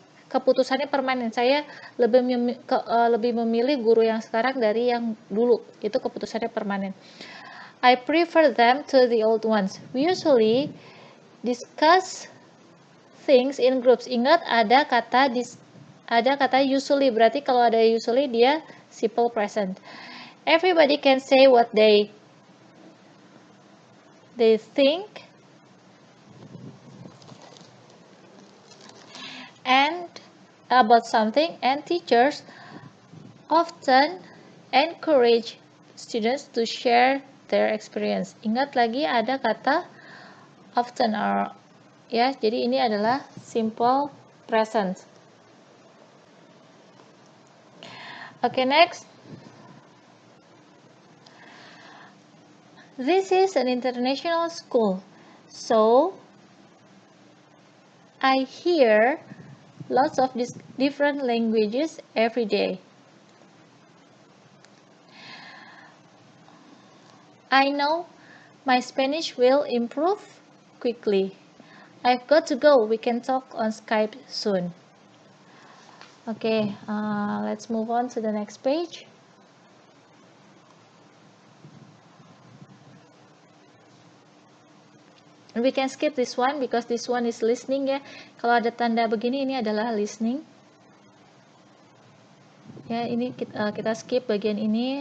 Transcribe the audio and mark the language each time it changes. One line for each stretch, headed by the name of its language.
Indonesian: Keputusannya permanen. Saya lebih memilih guru yang sekarang dari yang dulu. Itu keputusannya permanen.
English: I prefer them to the old ones. We usually discuss things in groups.
Indonesian: Ingat ada kata usually. Berarti kalau ada usually dia simple present.
English: Everybody can say what they think and about something, and teachers often encourage students to share their experience.
Indonesian: Ingat lagi ada kata often ya, jadi ini adalah simple present.
English: Okay, next. This is an international school, so I hear lots of different languages every day. I know my Spanish will improve quickly. I've got to go. We can talk on Skype soon. Okay, let's move on to the next page. And we can skip this one because this one is listening ya.
Indonesian: Kalau ada tanda begini, ini adalah listening. Ya, ini kita skip bagian ini.